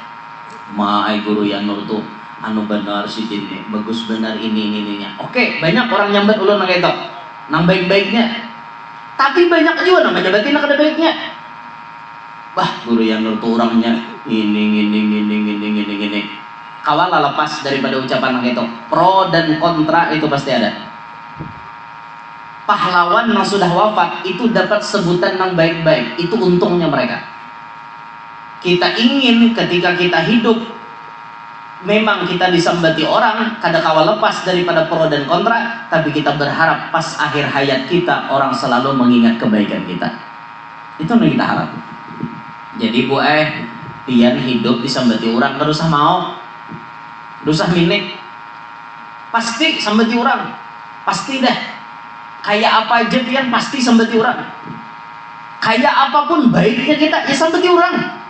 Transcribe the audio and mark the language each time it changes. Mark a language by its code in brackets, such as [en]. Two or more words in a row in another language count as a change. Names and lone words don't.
[bjn] Maai guru yang nur tuh anu benar sih ini, bagus benar ininya. Oke, banyak orang nyambat ulun nang itu, nang baik-baiknya. Tapi banyak juga nang nyambatin nang kada baiknya. Wah, guru yang nur tuh orangnya ini. Kawalah lepas daripada ucapan nang itu. [id] Pro dan kontra itu pasti ada. Pahlawan yang sudah wafat itu dapat sebutan yang baik-baik. Itu untungnya mereka. Kita ingin ketika kita hidup memang kita disambati orang, [bjn] kada kawal lepas [id] daripada pro dan kontra, tapi kita berharap pas akhir hayat kita orang selalu mengingat kebaikan kita. Itu yang kita harap. [bjn] Jadi pian hidup disambati orang, kada usah mau, kada usah minik. Pasti sambati orang, pasti dah. Kayak apa aja pian pasti sambati orang. Kayak apapun baiknya kita, ya sambati orang.